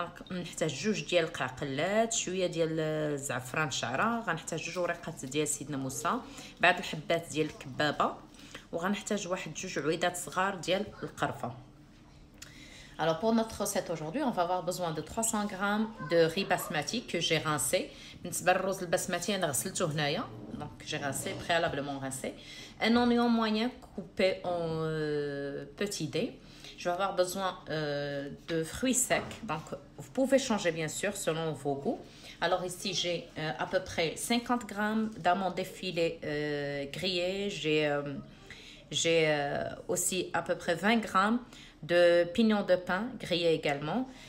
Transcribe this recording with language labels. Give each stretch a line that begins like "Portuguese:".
Arabic: غنحتاج 2 ديال القراقلات، شويه ديال الزعفران شعره. غنحتاج 2 ورقات ديال سيدنا موسى، بعض الحبات ديال الكبابه، وغنحتاج واحد 2 عويدات صغار ديال القرفه.
French: Alors pour notre recette aujourd'hui, on va avoir besoin de 300 g de riz basmati que j'ai rincé.
Arabic: بالنسبه للرز البسمتي انا غسلته هنايا،
French: donc j'ai rincé préalablement rincé. Un oignon moyen coupé en petits dés. Je vais avoir besoin de fruits secs, donc vous pouvez changer bien sûr selon vos goûts. Alors ici j'ai à peu près 50 g d'amandes effilées grillées. J'ai aussi à peu près 20 g de pignons de pain grillés également.